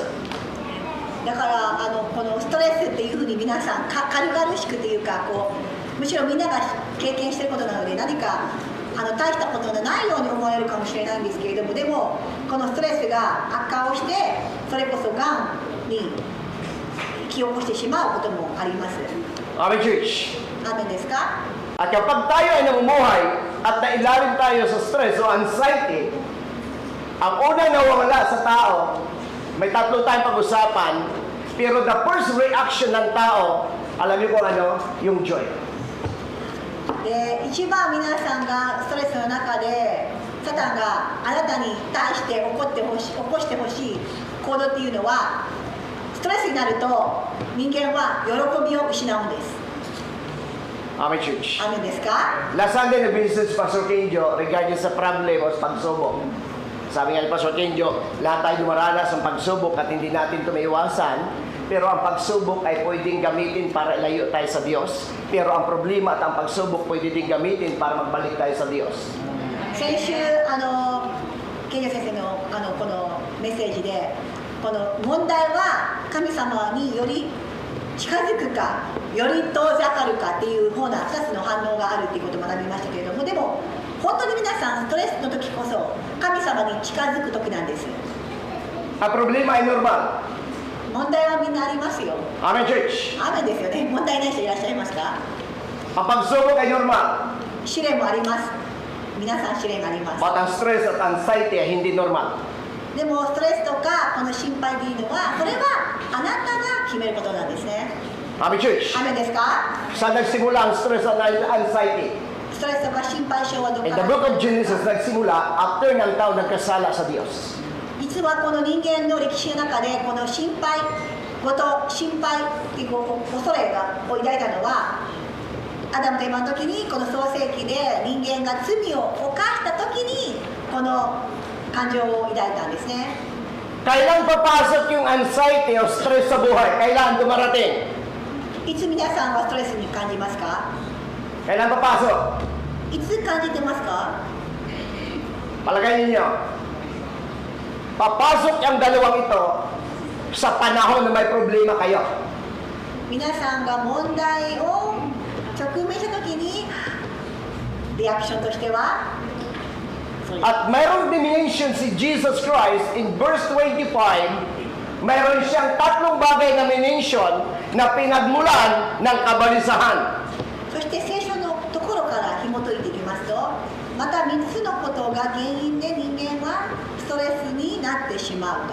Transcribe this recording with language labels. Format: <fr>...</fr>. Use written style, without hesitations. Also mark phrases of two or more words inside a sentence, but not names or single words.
<ja>だからこのストレスっていうふうに皆さん軽々しくというかむしろみんなが経験していることなので何か大したことのないように思われるかもしれないんですけれども、でもこのストレスが悪化をしてそれこそがんに引き起こしてしまうこともあります。</ja> <en>Amen, church.</en> <ja>アーメンですか？</ja> <tl>At kapag tayo ay namumuhay at nailalim tayo sa stress o anxiety, ang unang nawawala sa tao, may tatlo tayong pag-usapan, pero</tl> <en>the first reaction</en> <tl>ng tao, alam niyo kung ano? Yung joy.</tl> <ja>で一番皆さんがストレスの中でサタンがあなたに対して起こしてほしい行動っていうのはストレスになると人間は喜びを失うんです。</ja> <en>Amen, church.</en> <ja>アーメンですか？</ja> <en>Last Sunday,</en> <tl>nag-visit si Pastor Kenjo regarding sa problem o sa pagsubok. Sabi nga ni Pastor Kenjo, lahat tayo dumaranas ng pagsubok at hindi natin ito maiwasan. Pero ang pagsubok ay pwedeng gamitin para ilayo tayo sa Diyos. Pero ang problema at ang pagsubok pwede din gamitin para magbalik tayo sa Diyos.</tl> <ja>先週ケンジ先生のこのメッセージでこの問題は神様により近づくかより遠ざかるかっていう方な2つの反応があるっていうことを学びましたけれども、でも本当に皆さんストレスの時こそ神様に近づく時なんです。</ja> <tl>Ang problema ay normal.</tl> <ja>問題はみんなありますよ。</ja> <en>Amen, church.</en> <ja>雨ですよね。問題ない人いらっしゃいますか？</ja> <tl>Ang pagsubok ay normal.</tl> <ja>試練もあります。皆さん試練があります。</ja> <tl>But ang stress at anxiety ay hindi normal.</tl> <ja>でもストレスとかこの心配というのはそれはあなたが決めることなんですね。</ja> <en>Amen, church.</en> <ja>雨ですか？</ja> <tl>Saan nagsimula ang stress at anxiety?</tl> <ja>ストレスとか心配性はどこ</ja> <en>In</en> <ja>か</ja> <en>the</en> <ja>ら？</ja> <en>book of Genesis,</en> <tl>nagsimula after ng tao nagkasala sa Diyos.</tl> <ja>実はこの人間の歴史の中でこの心配っていう恐れを抱いたのはアダムとエバの時にこの創世記で人間が罪を犯した時にこの感情を抱いたんですね。</ja> <tl>Kailan papasok yung anxiety o stress sa buhay? Kailan dumarating?</tl> <ja>いつ皆さんはストレスに感じますか？</ja> <tl>Kailan papasok?</tl> <ja>いつ感じてますか？</ja> <tl>Palagay ninyo, papasok ang dalawang ito sa panahon na may problema kayo.</tl> <ja>皆さんが問題を直面した時にリアクションとしては</ja> <tl>At mayroong dimension si Jesus Christ</tl> <en>in verse 25,</en> <tl>mayroon siyang tatlong bagay na mention na pinagmulan ng kabalisahan.</tl> <ja>そして聖書のところから紐解いていきますとまた3つのことが原因で人間はストレスになってしまうと。</ja>